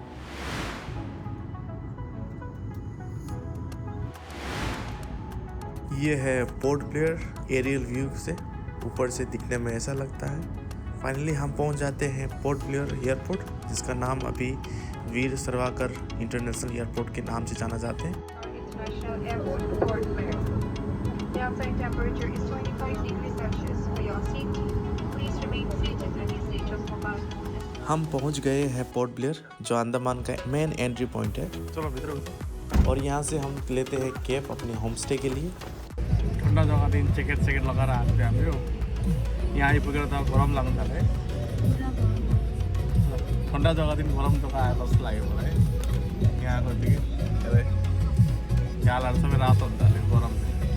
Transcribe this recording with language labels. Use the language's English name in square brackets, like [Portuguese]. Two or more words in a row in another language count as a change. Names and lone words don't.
[Hindi] ये है पोर्ट ब्लेयर [English] aerial view [Hindi] से, ऊपर से दिखने में ऐसा लगता है। फाइनली हम पहुंच जाते हैं पोर्ट ब्लेयर एयरपोर्ट, जिसका नाम अभी वीर सावरकर इंटरनेशनल एयरपोर्ट के नाम से जाना जाते हैं। [English] International Airport, Port Blair. The outside temperature is 25 degrees Celsius. For your safety, please remain seated and use the adjustable belt. [Hindi] हम पहुंच गए हैं पोर्ट ब्लेयर, जो अंडमान का [English] main entry point [Hindi] है। [Nepali] चलो भित्र घुसौँ। [Hindi] और यहाँ से हम लेते हैं कैब अपने [English] home stay [Hindi] के लिए। [Nepali] ठन्डा जग्गादेखि ज्याकेट लगाएर आएको थियो हामी। यहाँ आइपुगेर त गरम लाग्नु थाल्यो है। ठन्डा जग्गादेखि गरम जग्गा आए जस्तो लाग्यो मलाई। यहाँ आएकोदेखि गालाहरू सबै रातो हुन्छ अलिक गरम चाहिँ।